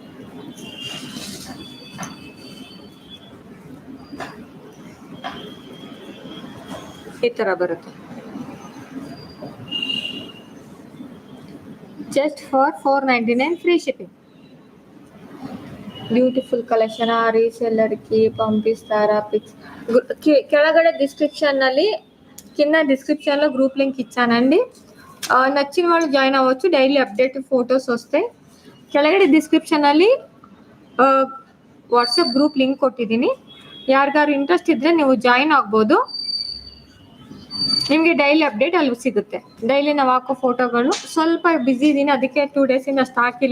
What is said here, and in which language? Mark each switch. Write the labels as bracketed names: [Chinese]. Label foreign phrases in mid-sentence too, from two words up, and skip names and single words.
[Kannada] ಈ ತರ ಬರುತ್ತೆ. [English] just for 499 free shipping. beautiful collection. [Telugu] ರೀಸೆಲ್ಲರ್ಗೆ పంపిస్తారా పిక్స్? [Kannada] ಕೆಳಗಡೆ ಡಿಸ್ಕ್ರಿಪ್ಷನ್ನಲ್ಲಿ [Telugu] కింద డిస్క్రిప్షన్లో [English] group link [Telugu] ఇచ్చానండి. నచ్చిన వాళ్ళు జాయిన్ అవ్వచ్చు. [English] daily update photos [Telugu] వస్తాయి. [Kannada] ಕೆಳಗಡೆ ಡಿಸ್ಕ್ರಿಪ್ಷನಲ್ಲಿ [English] WhatsApp group link [Kannada] ಕೊಟ್ಟಿದ್ದೀನಿ. ಯಾರಿಗಾರು ಇಂಟ್ರೆಸ್ಟ್ ಇದ್ದರೆ ನೀವು ಜಾಯಿನ್ ಆಗ್ಬೋದು. ನಿಮಗೆ [English] daily update [Kannada] ಅಲ್ಲಿ ಸಿಗುತ್ತೆ. ಡೈಲಿ ನಾವು ಹಾಕೋ ಫೋಟೋಗಳು. ಸ್ವಲ್ಪ ಬ್ಯುಸಿ ಇದ್ದೀನಿ, ಅದಕ್ಕೆ 2 ಡೇಸಿಂದ ಅಷ್ಟು ಹಾಕಿಲ್ಲ.